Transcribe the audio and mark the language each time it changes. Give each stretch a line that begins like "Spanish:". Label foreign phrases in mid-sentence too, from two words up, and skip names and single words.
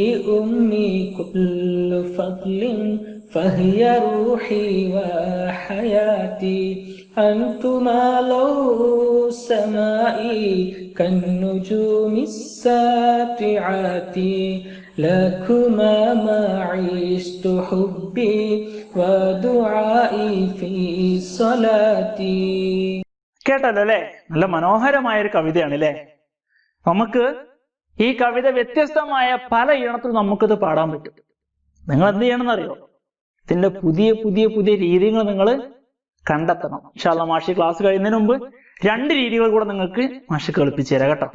Arabic: أمي كل فضل فهي روحي وحياتي أنتما ضوء السماء كالنجوم الساطعات لكما ما عشت حبي ودعائي في صلاتي.
Malayalam: കേട്ടല്ലോ അല്ലേ? നല്ല മനോഹരമായ ഒരു കവിതയാണ് അല്ലേ? നമുക്ക് ഈ കവിത വ്യത്യസ്തമായ പല ഈണത്തിൽ നമുക്കിത് പാടാൻ പറ്റും. നിങ്ങൾ എന്ത് ചെയ്യണമെന്ന് അറിയോ? ഇതിന്റെ പുതിയ പുതിയ പുതിയ രീതികൾ നിങ്ങൾ കണ്ടെത്തണം.
Arabic: إن شاء الله
Malayalam: മാഷി ക്ലാസ് കഴിയുന്നതിന് മുമ്പ് 2 രീതികൾ കൂടെ നിങ്ങൾക്ക് മാഷി കളിപ്പിച്ചു തരാം കേട്ടോ.